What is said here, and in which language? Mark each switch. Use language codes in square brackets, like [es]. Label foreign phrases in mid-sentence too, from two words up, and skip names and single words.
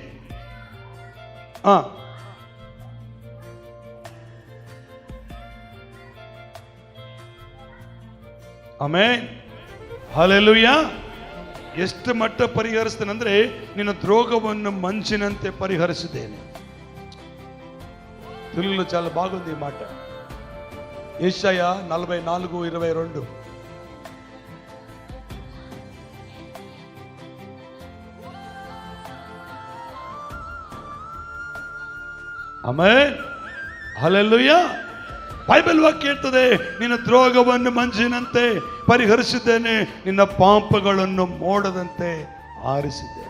[kn] ಆಮೆನ್. ಹಲ್ಲೆಲೂಯ. ಎಷ್ಟು ಮಟ್ಟ ಪರಿಹರಿಸ್ತೇನೆಂದ್ರೆ, ನಿನ್ನ ದ್ರೋಗವನ್ನು ಮಂಜಿನಂತೆ ಪರಿಹರಿಸಿದ್ದೇನೆ. [te] తెలుగులో చాలా బాగుంది ఈ మాట. యెషయా 44:22. [kn] ಆಮೆನ್. ಹಲ್ಲೆಲೂಯಾ. ಬೈಬಲ್ ವಾಕ್ಯ ಹೇಳ್ತದೆ, ನಿನ್ನ ದ್ರೋಗವನ್ನು ಮಂಜಿನಂತೆ ಪರಿಹರಿಸಿದ್ದೇನೆ, ನಿನ್ನ ಪಾಪಗಳನ್ನು ಮೋಡದಂತೆ ಆರಿಸಿದ್ದೇನೆ.